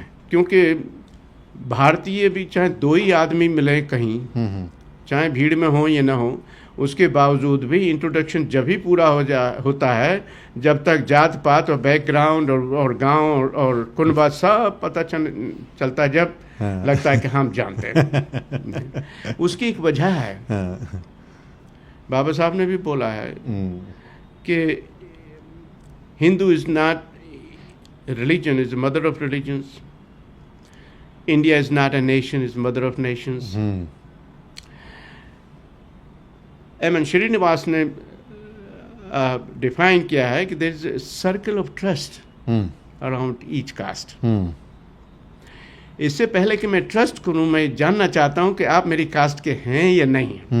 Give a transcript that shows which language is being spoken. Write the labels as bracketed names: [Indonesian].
[Hindi] क्योंकि भारतीय भी चाहे दो ही आदमी मिले कहीं, चाहे भीड़ में हो या ना हो, उसके बावजूद भी इंट्रोडक्शन जब ही पूरा होता है जब तक जात पात और बैकग्राउंड और गांव और कुनबा सब पता चलता है, जब लगता है कि हम जानते हैं। उसकी एक वजह है, बाबा साहब ने भी बोला है कि [English] Hindu is not religion, is the mother of religions. India is not a nation, is mother of nations. M.N. Srinivas [Hindi] ने डिफाइन किया है कि [English] there is a circle of trust around each caste. [Hindi] इससे पहले कि मैं ट्रस्ट करूं, मैं जानना चाहता हूं कि आप मेरी कास्ट के हैं या नहीं।